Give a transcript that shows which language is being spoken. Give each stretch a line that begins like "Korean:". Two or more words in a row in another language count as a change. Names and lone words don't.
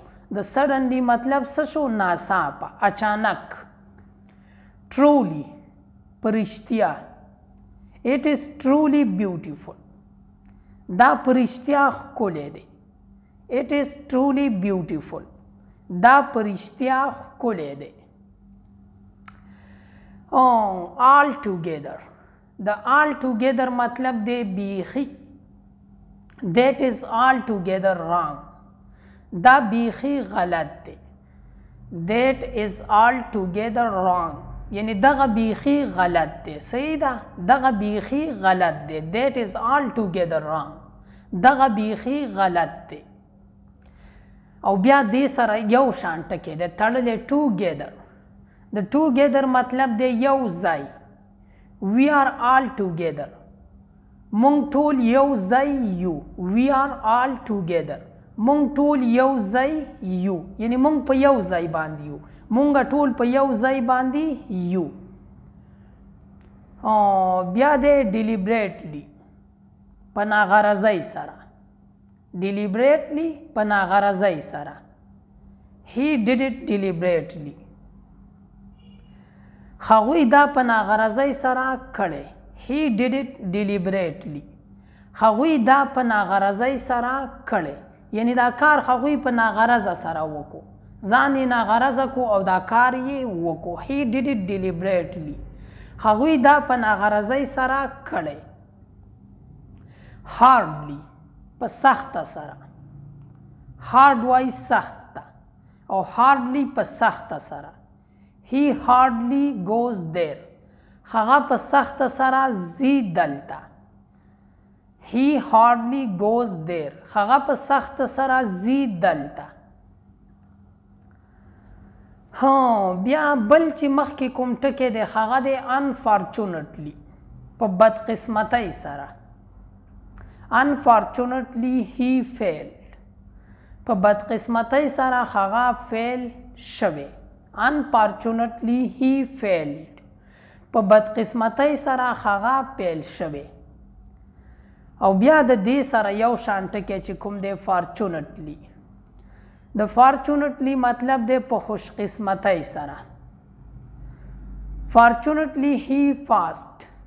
Pashto: د suddenly مطلب څه شو؟ ناڅاپه، اچانک. truly. پرشتیا.
English: It is truly beautiful.
Pashto: دا پرشتیا ښکلی دی.
English: It is truly beautiful.
Pashto: دا پرشتیا ښکلی دی.
English: all together.
Pashto: د
English: all together
Pashto: مطلب دی بیخي.
English: That is all together wrong.
Pashto: دا بیخي غلط دی.
English: That is all together wrong.
Pashto: یعنی دغه بیخي غلط دی. صحیح ده؟ دغه بیخي غلط دی.
English: That is all together wrong.
Pashto: دغه بیخي غلط دی. او بیا دې سره یو شان ټکی دی تړلی. together. د together مطلب دی یو ځای.
English: We are all together.
Pashto: مونږ ټول یو ځای یو.
English: We are all together.
Pashto: مونږ ټول یو ځای یو، یعنی مونږ په یو ځای باندې یو. مونږ ټول په یو ځای باندې یو. بیا دی deliberately. په ناغرضۍ سره. deliberately په ناغرضۍ سره.
English: He did it deliberately.
Pashto: هغوی دا په ناغرضۍ سره کړی.
English: He did it deliberately.
Pashto: هغوی دا په ناغرضۍ سره کړی، یعنی دا کار هغوی په ناغرضه سره وکړو، ځان یې ناغرضه کو او دا کار یې وکړو.
English: He did it deliberately.
Pashto: هغوی دا په ناغرضۍ سره کړی. hardly. په سخته سره. hard وای سخت ته او hardly په سخته سره.
English: He hardly goes there.
Pashto: هغه په سخته سره ځي دلته.
English: He hardly goes there.
Pashto: هغه په سخته سره ځي دلته. بیا بل چې مخکې کوم ټکی دی هغه دی unfortunately. په بدقسمتۍ سره.
English: unfortunately he failed.
Pashto: په بدقسمتۍ سره هغه فیل شوی.
English: unfortunately he failed.
Pashto: په بدقسمتۍ سره هغه فیل شوی. او بیا د دې سره یو شان ټکی چې کوم دی fortunately. د fortunately مطلب دی په خوش قسمتۍ سره.
English: fortunately he passed.